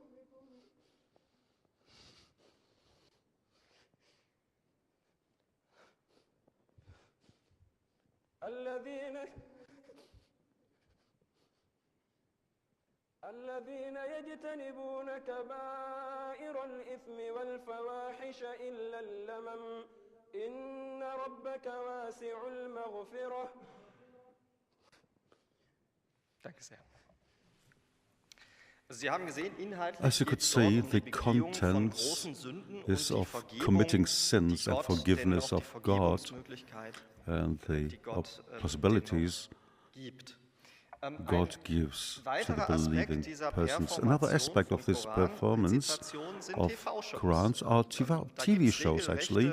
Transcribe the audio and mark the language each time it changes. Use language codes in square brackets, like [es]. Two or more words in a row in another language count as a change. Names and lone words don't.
[ar] الذين يجتنبون كبائر الإثم والفواحش إلا اللمم [de] Danke sehr. Sie haben gesehen, [en] As you could see, the content is of committing sins and forgiveness of God and the possibilities God gives to the believing persons. Another aspect of this performance of Qurans are TV shows, actually.